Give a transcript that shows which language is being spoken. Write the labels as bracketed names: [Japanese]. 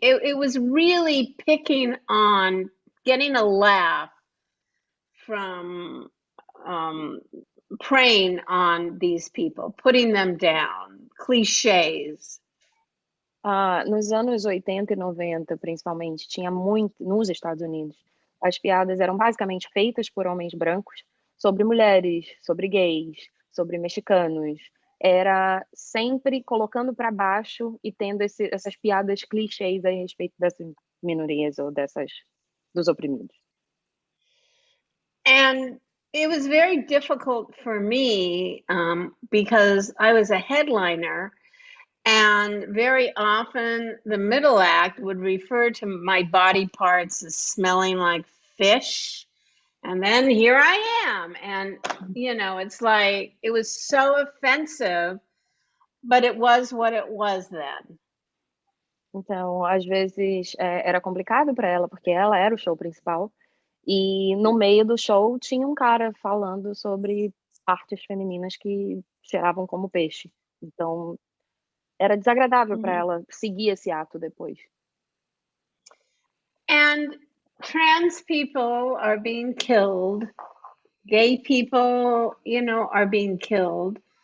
[English] It was really picking on getting a laugh from preying on these people, putting them down, cliches. [Portuguese] Nos anos 80 e 90, principalmente, tinha muito, nos Estados Unidos, as piadas eram basicamente feitas por homens brancos sobre mulheres, sobre gays, sobre mexicanos. Era sempre colocando para baixo e tendo essas piadas clichês a respeito dessas minorias ou dos oprimidos. [English] And it was very difficult for me because I was a headliner, and very often the middle act would refer to my body parts as smelling like fish. And then here I am. And, it's like, it was so offensive, but it was what it was then. [Portuguese] Então, às vezes, era complicado para ela, porque ela era o show principal. E no meio do show tinha um cara falando sobre partes femininas que cheiravam como peixe. Então, era desagradável para ela seguir esse ato depois. [English] And trans people are being killed. Gay people, are being killed.